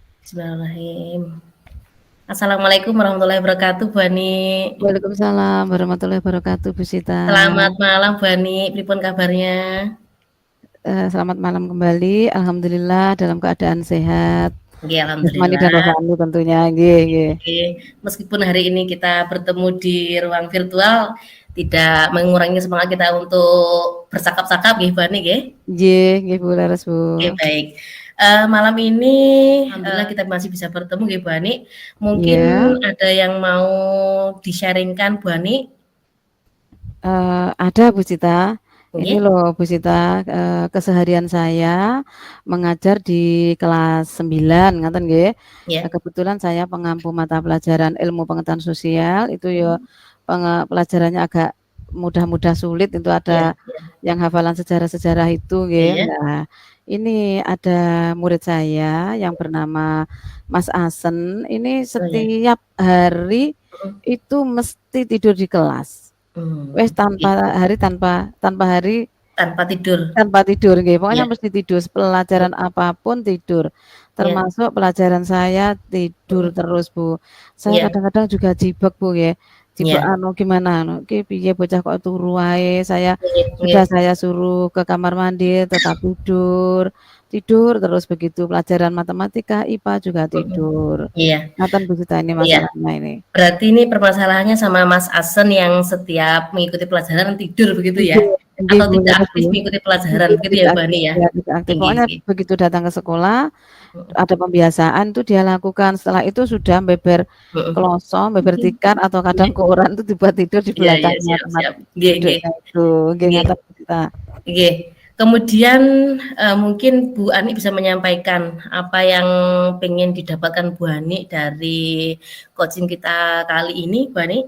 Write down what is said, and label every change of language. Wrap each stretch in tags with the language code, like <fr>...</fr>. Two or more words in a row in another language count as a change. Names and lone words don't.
<ar>بسم الله الرحمن الرحيم. السلام عليكم ورحمة الله وبركاته, Bu Ani. وعليكم السلام ورحمة الله وبركاته,</ar> <id>Bu Sita. Selamat malam, Bu Ani. Pripun kabarnya? Selamat malam kembali. Alhamdulillah dalam keadaan sehat. Nggih, Jasmani dan alhamdulillah. rohani tentunya.</id> <jv>Nggih, nggih.</jv> <id>Oke, meskipun hari ini kita bertemu di ruang virtual, tidak mengurangi semangat kita untuk bercakap-cakap, nggih, Bu Ani, nggih?</id> <jv>Nggih, nggih Bu Laras, Bu.</jv> <id>Oke, baik. Malam ini alhamdulillah kita masih bisa bertemu, nggih, Bu Ani. Mungkin Iya. ada yang mau di-sharing-kan, Bu Ani? Ada Bu Sita. Ini Nggih? loh Bu Sita, keseharian saya mengajar di kelas 9,</id> <jv>ngaten nggih.</jv> <id>Ya. Kebetulan saya pengampu mata pelajaran ilmu pengetahuan sosial, itu ya pelajarannya agak mudah-mudah sulit, itu Iya, ada iya. yang hafalan sejarah-sejarah itu nggih. Iya. Nah, ini ada murid saya yang bernama Mas Asen, ini Oh, ya. setiap hari Mhm. itu mesti tidur di kelas. Wes Iya. tanpa hari Tanpa tidur. tanpa tidur nggih, pokoknya Iya. mesti tidur, pelajaran apapun tidur, Iya. termasuk pelajaran saya tidur Mhm. terus, Bu. Saya Iya. kadang-kadang juga jibeg, Bu, nggih. Jibeg Iya.</id> <jv>gimana iki piye bocah kok turu wae, Nggih, nggih.</jv> <id>sudah saya suruh ke kamar mandi tetap tidur, tidur terus begitu, pelajaran matematika, IPA juga Mhm. tidur. Iya. Ngaten Bu Sita ini Iya. masalahnya ini. Berarti ini permasalahannya sama Mas Asen yang setiap mengikuti pelajaran tidur begitu ya?</id> <jv>Nggih, nggih</jv> <id>Atau Bu, tidak leres aktif Bu. mengikuti pelajaran Nggih, begitu ya, tidak Bu aktif Ani ya? ya, tidak aktif. Nggih, Pokoknya nggih. begitu datang ke sekolah, Mhm. ada pembiasaan tuh dia lakukan, setelah itu sudah beber Mhm. kloso, beber tikar atau kadang Nggih. koran itu dibuat tidur di Iya, iya, belakangnya siap, tempat siap.</id> <jv>Nggih, nggih.</jv> <id>duduknya itu. Nggih, Nggih. ngaten Bu Sita. Nggih. Kemudian, mungkin Bu Ani bisa menyampaikan apa yang pengen didapatkan Bu Ani dari coaching kita kali ini, Bu Ani?</id>